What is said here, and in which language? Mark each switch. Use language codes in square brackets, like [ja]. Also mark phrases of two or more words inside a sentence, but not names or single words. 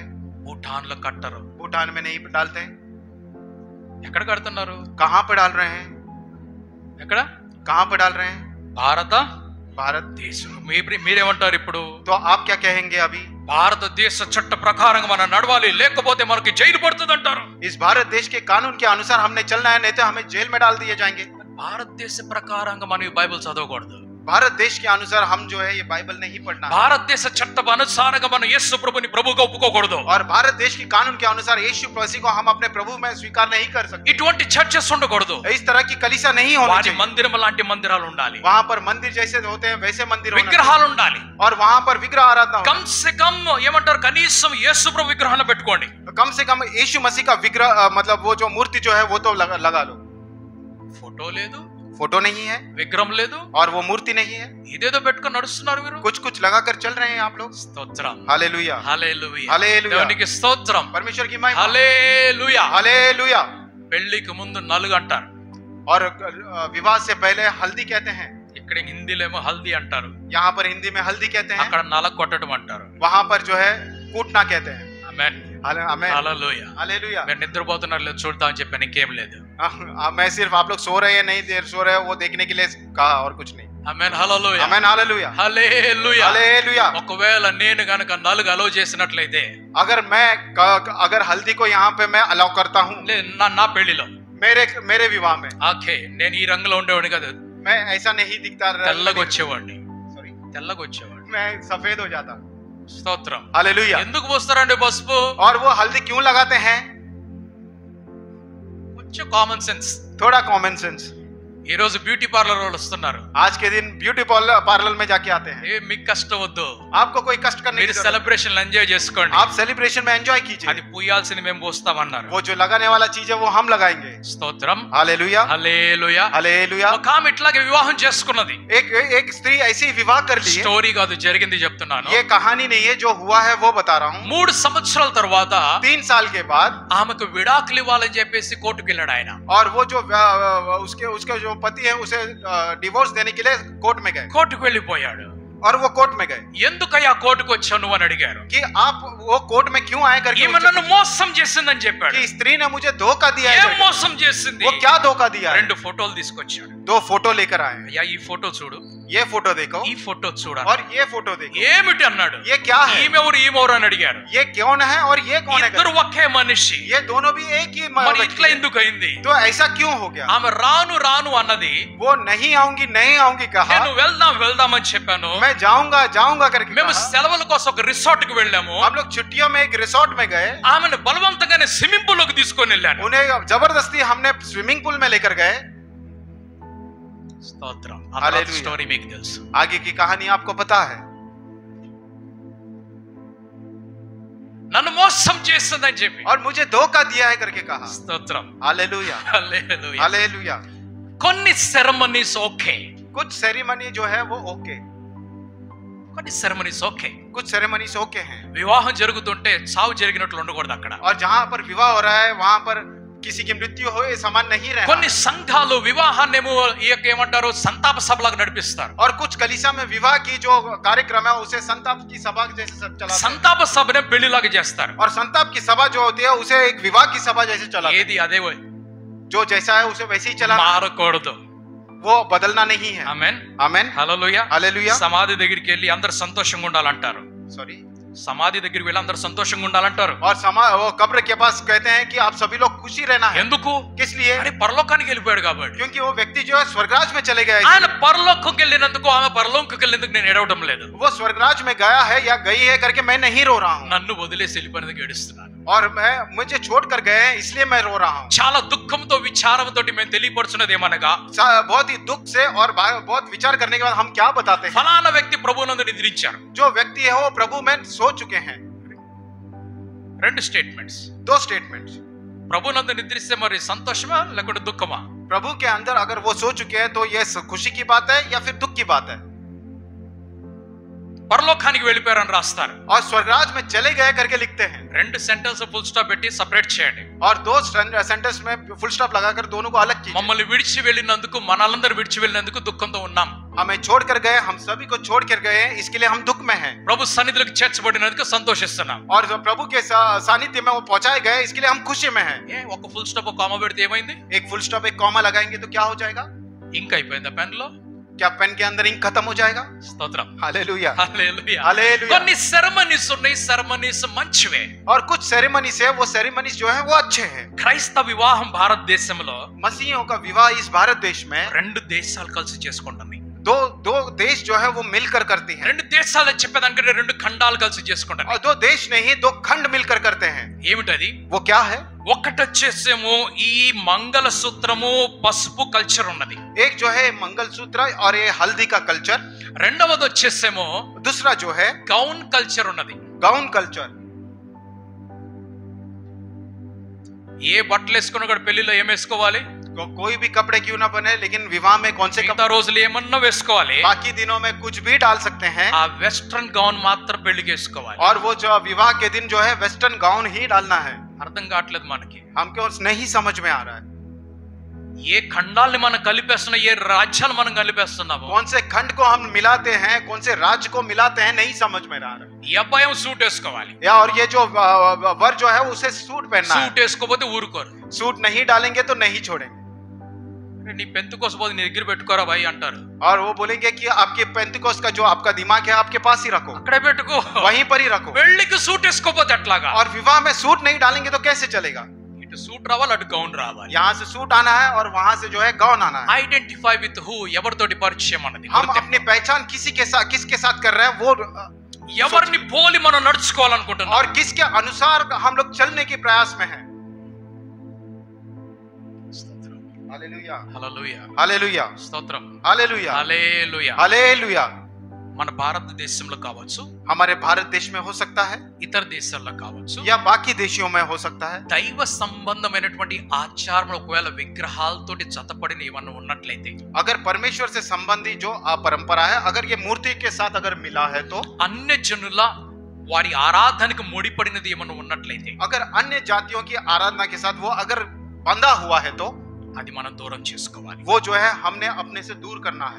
[te] భూటాన్లో కట్టరు. [hi] भूटान में नहीं डालते। [te] ఎక్కడ కడుతున్నారు? [hi] कहां पर डाल रहे हैं? [te] ఎక్కడ? [hi] कहां पर डाल रहे हैं? [te] భారతదేశం. [hi] भारत। [te] మీరేమంటారు ఇప్పుడు? [hi] तो आप क्या कहेंगे अभी? [te] భారతదేశ చట్ట ప్రకారంగా మనం నడవాలి, లేకపోతే మనకి జైలు పడుతుంది అంటారు. [hi] इस भारत देश के कानून के अनुसार हमने चलना है, नहीं तो हमें जेल में डाल दिए जाएंगे। [te] భారతదేశ ప్రకారంగా మనం ఈ బైబిల్ చదవకూడదు. [hi] भारत देश के अनुसार हम जो है ये बाइबल नहीं पढ़ना है। [te] భారతదేశ చట్టం అనుసారంగా మనం యేసు ప్రభుని ప్రభుగా ఒప్పుకోకూడదు. [hi] और भारत देश के कानून के अनुसार यीशु मसीह को हम अपने प्रभु में स्वीकार नहीं कर सकते। [te] ఇటువంటి చర్చెస్ ఉండకూడదు. [hi] इस तरह की कलीसिया नहीं होनी [te] వారి [hi] चाहिए। [te] మందిరం లాంటి మందిరాలు ఉండాలి, [hi] वहां पर मंदिर जैसे होते हैं वैसे मंदिर होना [te] విగ్రహాలు [hi] चाहिए। [te] ఉండాలి. [hi] और वहां पर विग्रह आराधना होना कम से कम [te] ఏమంటారు, కనీసం యేసు ప్రభు విగ్రహాన్ని పెట్టుకోండి. [hi] चाहिए। कम से कम यीशु मसीह का विग्रह मतलब वो जो मूर्ति जो है वो तो लगा लो। [te] ఫోటో లేదు, [hi] फोटो नहीं है [te] విగ్రహం లేదు, [hi] और वो मूर्ति नहीं है, [te] ఇదేదో పెట్టుకొని నడుస్తున్నారు మీరు. [hi] कुछ कुछ लगा कर चल रहे हैं आप लोग। [te] స్తోత్రం. [hi] हालेलुया, [te] హల్లెలూయా. [hi] हालेलुया। [te] దేవునికి స్తోత్రం. [hi] परमेश्वर की महिमा। [te] హల్లెలూయా. [hi] हालेलुया। [te] పెళ్లికి ముందు నలుగు అంటారు, [hi] और विवाह से पहले हल्दी कहते हैं। [te] ఇక్కడ హిందీలో ఏమో హల్దీ అంటారు, [hi] यहाँ पर हिंदी में हल्दी कहते हैं, [te] అక్కడ నలగ కొట్టడం అంటారు. [hi] वहां पर जो है कूटना कहते हैं। [te] ఆమేన్. [hi] आमेन, [te] హల్లెలూయా. [hi] हालेलुया। [te] మీరు నిద్రపోతున్నారు లేదు చూడతామని చెప్పాను, ఇంకేం లేదు. [hi] मैं सिर्फ आप लोग सो रहे हैं नहीं देर सो रहे हैं वो देखने के लिए कहा और कुछ नहीं। [te] ఆమేన్. హల్లెలూయా. [hi] आमेन, हालेलुया, [te] హల్లెలూయా. [hi] हालेलुया। [te] ఒకవేళ నేను గనక నలుగు అలో చేసినట్లయితే, [hi] अगर हल्दी को यहाँ पे मैं अलाउ करता हूँ [te] నా పెళ్లిలో [hi] मेरे विवाह में, [te] ఓకే, నేను ఈ రంగులో ఉండేవాడిని కదా, [hi] मैं ऐसा नहीं दिखता, [te] తెల్లగా వచ్చేవాడిని, [hi] सॉरी, [te] తెల్లగా వచ్చేవాడిని. [hi] मैं सफेद हो जाता। [te] స్తోత్రం. [hi] हालेलुया। [te] ఎందుకు పోస్తారండి పసుపు? [hi] और वो हल्दी क्यों लगाते हैं? [te] కొంచెం [en] common sense. [hi] थोड़ा [en] common sense. [te] ఈ రోజు [en] beauty parlour [te] వాళ్ళు వస్తున్నారు. [hi] आज के दिन [en] beauty parlour [hi] में जाके आते हैं. [te] ఏ మీకు కష్టం వద్దు, [hi] आपको कोई कष्ट करने की [te] మీరు [hi] जरूरत [en] celebration enjoy [te] చేసుకోండి. [hi] नहीं. आप सेलिब्रेशन में एंजॉय कीजिए. [te] అది పూయాల్సింది మేము పోస్తామన్నారు. [hi] वो जो लगाने वाला चीज है वो हम लगाएंगे. [te] స్తోత్రం, [hi] हालेलुया, [te] హల్లెలూయా. [hi] हालेलुया. [te] ఒక ఆమె ఇట్లాగే వివాహం చేసుకున్నది. [hi] एक स्त्री ऐसे ही विवाह कर ली. [te] స్టోరీ కాదు, జరిగింది చెప్తున్నాను. [hi] ये कहानी नहीं है, जो हुआ है वो बता रहा हूँ. [te] 3 సంవత్సరాల తర్వాత [hi] 3 साल के बाद [te] ఆమెకు విడాకులు ఇవ్వాలని చెప్పేసి కోర్టుకు వెళ్ళాడు ఆయన. [hi] और वो जो उसके जो पति है उसे डिवोर्स देने के लिए कोर्ट में गए. [te] కోర్టుకు వెళ్ళిపోయాడు. [hi] और वो कोर्ट में गए. [te] ఎందుకయ్యా కోర్టుకు వచ్చావు నువ్వు అని అడిగారు. [hi] कि आप वो कोर्ट में क्यों आए करके [te] ఈమె నన్ను మోసం చేసిందని చెప్పాడు. [hi] कि स्त्री ने मुझे धोखा दिया है [te] ఏం [hi] करके. [te] మోసం చేసింది? [hi] वो क्या धोखा दिया है? [te] 2 ఫోటోలు తీసుకొచ్చాడు. [hi] 2 फोटो लेकर आए. [te] అయ్యా ఈ ఫోటో చూడు, [hi] ये फोटो देखो [te] ఈ ఫోటో చూడాలి. [hi] और ये फोटो देखो. [te] ఏమిటి అన్నాడు. [hi] ये क्या है? [te] ఈమెవరు అని అడిగారు. [hi] ये कौन है और ये कौन है [te] ఇద్దరు [hi] करके. [te] ఒకే మనిషి. [hi] ये दोनों भी एक ही [te] మరి [hi] व्यक्ति [te] ఇట్లా [hi] है. [te] ఎందుకు అయింది? [hi] तो ऐसा क्यों हो गया? [te] ఆమె రాను రాను అన్నది. [hi] वो नहीं आऊंगी कहा. [te] నేను వెళ్దాం అని చెప్పాను. [hi] मैं जाऊंगा करके [te] మేము [hi] कहा. [te] సెలవుల కోసం ఒక రిసార్ట్ కి వెళ్ళాము. [hi] हम लोग छुट्टियों में एक रिसोर्ट में गए. [te] ఆమెను బలవంతంగానే [en] swimming pool [te] లోకి తీసుకొని వెళ్ళాను. [hi] उन्हें जबरदस्ती हमने [en] swimming pool [hi] में लेकर गए. [te] స్తోత్రం. హల్లెలూయా. స్టోరీ మీకు తెలుసు. [hi] आगे की कहानी आपको पता है. [te] నన్ను మోసం చేస్తుందని చెప్పి. [hi] और मुझे धोखा दिया है करके कहा. [te] స్తోత్రం, [hi] हालेलुया, [te] హల్లెలూయా. [hi] हालेलुया. [te] కొన్ని [en] ceremonies okay, [hi] कुछ सेरेमनी जो है वो ओके, [te] కొన్ని [en] ceremonies okay. [hi] कुछ [en] ceremonies okay [hi] हैं. [te] వివాహం జరుగుతుంటే చావు జరిగినట్లు ఉండకూడదు అక్కడ. [hi] और जहाँ पर विवाह हो रहा है वहाँ पर किसी की मृत्यु हो ये समान नहीं रहना. [te] కొన్ని సంఘాలు వివాహాన్నేమో ఏమంటారు సంతాప సభలాగా నడిపిస్తారు. [hi] और कुछ कलीसिया में विवाह की जो कार्यक्रम है उसे संताप की सभा जैसे सब चलाते हैं. [te] సంతాప సభనే పెళ్లిలాగా చేస్తారు. [hi] और संताप की सभा जो होती है उसे एक विवाह की सभा जैसे चलाते हैं. [te] ఏది అదే [hi] जो जैसा है उसे वैसे ही चलाना, [te] మారకూడదు. [hi] वो बदलना नहीं है. [te] ఆమేన్, [hi] आमेन, [te] హల్లెలూయా. [hi] हालेलुया. [te] సమాధి దగ్గరికి వెళ్ళి అందరు సంతోషంగా ఉండాలంటారు. [hi] सॉरी. [te] సమాధి దగ్గరికి వెళ్ళి అందరు సంతోషంగా ఉండాలంటారు. [hi] और वो कब्र के पास कहते हैं कि आप सभी लोग खुशी रहना है. [te] ఎందుకు? [hi] किस लिए? [te] అరే పరలోకానికి వెళ్ళిపోయాడు కాబట్టి. [hi] क्योंकि वो व्यक्ति जो है स्वर्गराज में चले गए. [te] ఆయన పరలోకంకి వెళ్ళినందుకు ఆమె పరలోకంకి వెళ్ళినందుకు నేను ఏడవడం లేదు. [hi] वो स्वर्गराज में गया है या गई है करके मैं नहीं रो रहा हूँ. [te] నన్ను వదిలేసి వెళ్ళిపోయినందుకు ఏడుస్తున్నాను. [hi] और मुझे छोड़ कर गए हैं इसलिए मैं रो रहा हूँ. [te] చాలా దుఃఖంతో విచారంతో మేము తెలియపరుచున్నది ఏమనగా, [hi] बहुत ही दुख से और बहुत विचार करने के बाद हम क्या बताते हैं. [te] ఫలానా వ్యక్తి ప్రభువునందు నిద్రించారు. [hi] जो व्यक्ति है वो प्रभु में सो चुके हैं. [te] 2 స్టేట్మెంట్స్. [hi] 2 स्टेटमेंट्स. [te] ప్రభువునందు నిద్రిస్తే మరి సంతోషమా లేకుంటే దుఃఖమా? [hi] प्रभु के अंदर अगर वो सो चुके हैं तो ये खुशी की बात है या फिर दुख की बात है. [te] పరలోకానికి వెళ్ళిపోయారని రాస్తారు. [hi] और स्वर्गराज में चले गए करके लिखते हैं. [te] 2 [en] sentence full stop [te] పెట్టి సెపరేట్ చేయండి. [hi] और 2 सेंटेंस में [en] full stop [hi] लगाकर दोनों को अलग कीजिए. [te] మమ్మల్ని విడిచి వెళ్ళినందుకు, మనలందరూ విడిచి వెళ్ళినందుకు దుఃఖంతో ఉన్నాం. [hi] हमें छोड़ कर गए, हम सभी को छोड़ कर गए हैं, इसके लिए हम दुख में हैं. [te] ప్రభు సన్నిధిలోకి చేర్చబడినందుకు సంతోషిస్తున్నాం. [hi] और जो प्रभु के सानिध्य में वो पहुंचाए गए इसके लिए हम खुशी में हैं. [te] ఏ ఒక [en] full stop comma [te] పెడితే ఏమైంది? [hi] एक [en] full stop [hi] एक कॉमा लगाएंगे तो क्या हो जाएगा? [te] ఇంక్ అయిపోయిందా పెన్ లో? [hi] क्या पेन के अंदर इंक खत्म हो जाएगा? [te] స్తోత్రం, [hi] हालेलुया, [te] హల్లెలూయా. [hi] हालेलुया. [te] కొన్ని సెరమనీస్ ఉన్నాయి, సెరమనీస్ మంచివే. [hi] और कुछ सेरेमनीज है, वो सेरेमनीज जो है वो अच्छे हैं. [te] క్రైస్తవ వివాహం భారతదేశంలో [hi] मसीहियों का विवाह इस भारत देश में [te] 2 దేశాలు కలిసి చేసుకుంటుంది. [hi] दो देश जो है वो मिलकर करती हैं. [te] 2 దేశాలు చెప్పేదానికంటే 2 ఖండాలు కలిసి చేసుకుంటారు. [hi] और 2 देश नहीं 2 खंड मिलकर करते हैं. [te] ఏమిటది? [hi] वो क्या है? [te] ఒకటొచ్చేసేమో ఈ మంగళసూత్రము పసుపు కల్చర్ ఉన్నది. [hi] एक जो है मंगलसूत्र और ये हल्दी का कल्चर. [te] రెండవది వచ్చేసేమో [hi] दूसरा जो है [en] gown culture [te] ఉన్నది. [en] gown culture. [te] ఏ బట్టలు వేసుకున్నా కూడా పెళ్లిలో ఏం వేసుకోవాలి? [hi] कोई भी कपड़े क्यों ना बने लेकिन विवाह में कौन से [te] మిగతా రోజులు ఏమన్నా వేసుకోవాలి. [hi] बाकी दिनों में कुछ भी डाल सकते हैं. [te] ఆ [en] western gown [te] మాత్రం పెళ్లికి వేసుకోవాలి. [hi] और वो जो विवाह के दिन जो है [en] western gown [hi] ही डालना है. [te] అర్థం కావట్లేదు మనకి. [hi] हमको नहीं समझ में आ रहा है. [te] ఏ ఖండాల్ని మనం కలిపేస్తున్నాం, ఏ రాజ్యాలు మనం కలిపేస్తున్నాము. [hi] कौन से खंड को हम मिलाते हैं, कौन से राज्य को मिलाते हैं, नहीं समझ में आ रहा है. [te] ఈ అబ్బాయి సూట్ వేసుకోవాలి. [hi] या और ये जो वर जो है उसे सूट पहनना है. [te] సూట్ వేసుకోకపోతే ఊరుకోరు. [hi] सूट नहीं डालेंगे तो नहीं छोड़ेंगे. [te] నీ పెంతుకోస పోతే నీ దగ్గర పెట్టుకోరా భాయ్ అంటారు. [hi] और वो बोलेंगे कि आपके पेंतिकोस्त का जो आपका दिमाग है आपके पास ही रखो, [te] అక్కడే పెట్టుకో, [hi] वहीं पर ही रखो. [te] పెళ్లికి సూట్ వేసుకోపోతే ఎట్లాగా? [hi] और विवाह में सूट नहीं डालेंगे तो कैसे चलेगा? [te] ఇటు సూట్ రావాలి, అటు గౌన్ రావాలి. [hi] यहाँ से सूट आना है और वहां से जो है गाउन आना है. [en] identify with who, [te] ఎవరితోటి పరిచయం అన్నది. [hi] हम अपनी पहचान किसके साथ कर रहे हैं वो [te] ఎవరిని పోలి మనం నడుచుకోవాలనుకుంటున్నాం. [hi] और किसके अनुसार हम लोग चलने के प्रयास में हैं. हालेलुया [te] హల్లెలూయా [hi] हालेलुया [te] స్తోత్రం [hi] हालेलुया [te] హల్లెలూయా [hi] हालेलुया। [te] మన భారతదేశంలో కావచ్చు, [hi] हमारे भारत देश में हो सकता है [te] ఇతర దేశాల్లో కావచ్చు, [hi] या बाकी देशों में हो सकता है। [te] దైవ సంబంధమైనటువంటి ఆచారం ఒకవేళ విగ్రహాలతోటి జతపడిన ఏమన్నా ఉన్నట్లయితే, [hi] अगर परमेश्वर से संबंधी जो परंपरा है अगर ये मूर्ति के साथ अगर मिला है तो, [te] అన్య జనుల వారి ఆరాధనకు ముడిపడినది ఏమన్నా ఉన్నట్లయితే, [hi] अगर अन्य जातियों की आराधना के साथ वो अगर बंधा हुआ है तो [te] అది మనం దూరం చేసుకోవాలి. [hi] वो जो है हमने अपने से दूर करना है।